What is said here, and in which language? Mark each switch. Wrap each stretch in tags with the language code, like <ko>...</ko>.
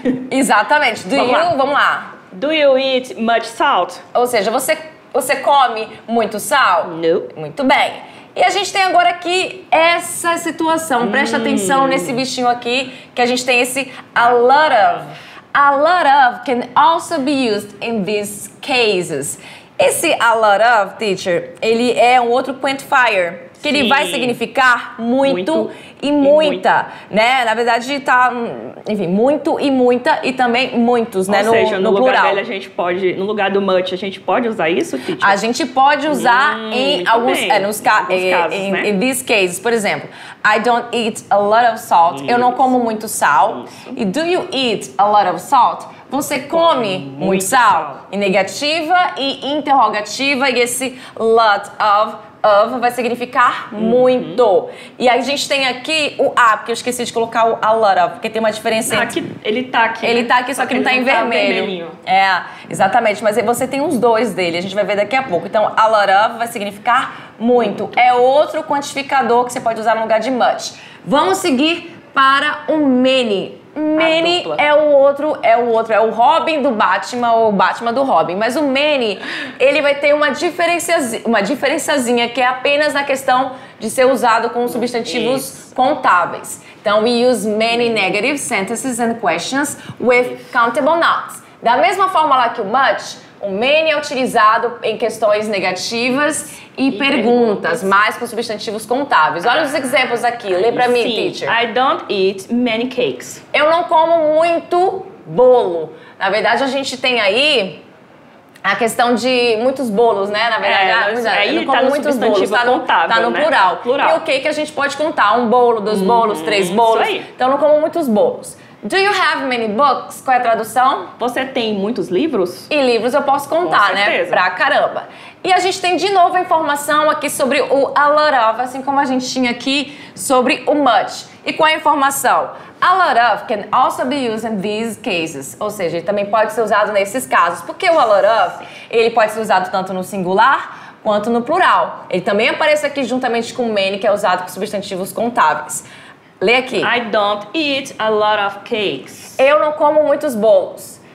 <pt>Exatamente. Vamos lá.</pt> <en>Do you eat much salt?</en> <pt>Ou seja, você come muito sal?</pt> <en>No.</en> <pt>Muito bem. E a gente tem agora aqui essa situação. Presta atenção nesse bichinho aqui, que a gente tem esse a lot of.</pt> <en>A lot of can also be used in these cases.</en> <pt>Esse a lot of, teacher, ele é um outro quantifier, que ele vai significar muito e muita, né? Na verdade, tá, enfim, muito e muita e também muitos, né? Ou seja, no lugar plural. dele a gente pode, no lugar do much, a gente pode usar isso, teacher? A gente pode usar em alguns, casos, né?</pt> <en>In these cases,</en> <pt>por exemplo,</pt> <en>I don't eat a lot of salt.</en> <pt>Eu não como muito sal. E</pt> <en>do you eat a lot of salt?</en> <pt>Você come muito sal? Em negativa e interrogativa, e esse lot of vai significar muito. E a gente tem aqui o a, porque eu esqueci de colocar o a lot of, porque tem uma diferença entre... Ele tá aqui. Ele tá aqui, só que não tá em vermelho. Exatamente, mas você tem os dois dele, a gente vai ver daqui a pouco. Então, a lot of vai significar muito. É outro quantificador que você pode usar no lugar de much. Vamos seguir para o many. Many é o Robin do Batman ou o Batman do Robin. Mas o many, ele vai ter uma diferenciazinha que é apenas na questão de ser usado com substantivos contáveis.</pt> <en>Então, we use many negative sentences and questions with countable nouns.</en> <pt>Da mesma forma lá que o much, o many é utilizado em questões negativas e perguntas, mais com substantivos contáveis. Olha os exemplos aqui, lê pra mim, teacher.</pt> <en>I don't eat many cakes.</en> <pt>Eu não como muito bolo. Na verdade, a gente tem aí a questão de muitos bolos, né? Na verdade, aí eu não como tá no muitos bolos, substantivo contável, tá no né? plural. Plural. E o que a gente pode contar? Um bolo, 2 bolos, 3 bolos. Isso aí. Então, eu não como muitos bolos.</pt> <en>Do you have many books?</en> <pt>Qual é a tradução? Você tem muitos livros? E livros eu posso contar, né? Pra caramba. E a gente tem de novo a informação aqui sobre o a lot of, assim como a gente tinha aqui sobre o much. E qual é a informação?</pt> <en>A lot of can also be used in these cases.</en> <pt>Ou seja, ele também pode ser usado nesses casos. Porque o a lot of, ele pode ser usado tanto no singular quanto no plural. Ele também aparece aqui juntamente com o many, que é usado com substantivos contáveis. Lê aqui.</pt> <en>I don't eat a lot of cakes.</en> <pt>Eu não como muitos bolos.</pt>